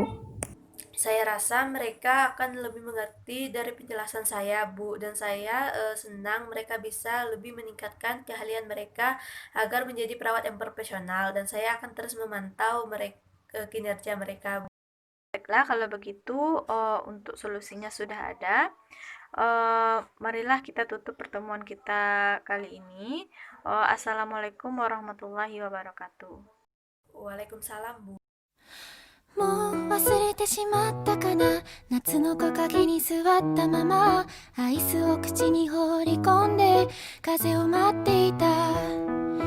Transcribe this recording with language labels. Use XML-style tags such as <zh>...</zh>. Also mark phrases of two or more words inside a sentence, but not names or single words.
<id>Saya rasa mereka akan lebih mengerti dari penjelasan saya, Bu, dan saya senang mereka bisa lebih meningkatkan keahlian mereka agar menjadi perawat yang profesional, dan saya akan terus memantau kinerja mereka, Bu. Baiklah, kalau begitu untuk solusinya sudah ada. marilah kita tutup pertemuan kita kali ini.</id> <ar>السلام عليكم ورحمة الله وبركاته. Waalaikumsalam, Bu.</ar> <ja>もう忘れてしまったかな、夏の木陰に座ったままアイスを口に放り込んで風を待っていた。</ja>